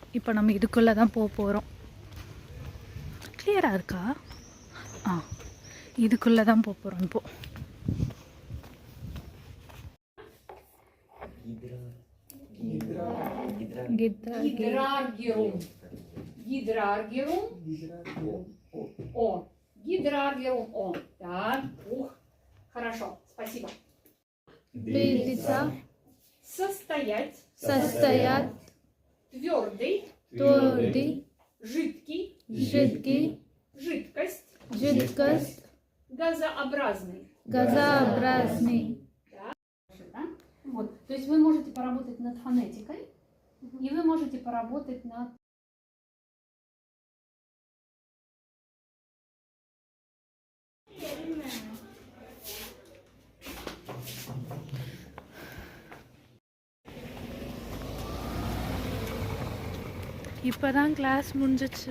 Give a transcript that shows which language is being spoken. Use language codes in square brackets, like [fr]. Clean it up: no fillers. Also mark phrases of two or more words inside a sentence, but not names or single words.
[ta] இப்போ நம்ம இதுக்குள்ளே தான் போக போகிறோம். கிளியராக இருக்கா? இதுக்குள்ளே தான் போக போகிறோம் இப்போது. [ru] Гидраргиум. О. Гидраргиум. О. Так. Ух. Хорошо. Спасибо. Двигаться. Состоять. Состоять. Твердый. Твердый. Жидкий. Жидкий. Жидкость. Жидкость. Газообразный. Газообразный. Да? Вот. То есть вы можете поработать над фонетикой, и вы можете поработать над... [ta] இப்போ தான் கிளாஸ் முடிஞ்சிச்சு.